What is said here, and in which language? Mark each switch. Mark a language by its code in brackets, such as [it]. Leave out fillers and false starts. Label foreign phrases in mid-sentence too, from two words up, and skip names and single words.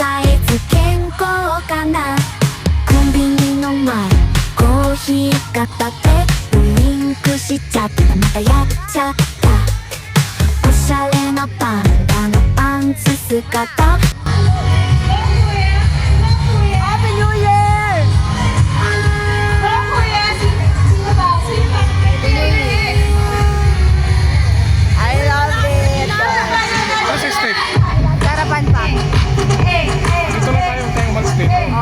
[ja] つ健康かなコンビニの前コーヒー片手ドリンクしちゃったまたやっちゃったおしゃれなパンダのパンツ姿 [en] Happy New Year! [tl] Walang kuya. Sino ba? Sino ba? [en] I love it! [tl] Ano si Steve? Sarapan pa. Dito lang tayo tayong mag-Steve.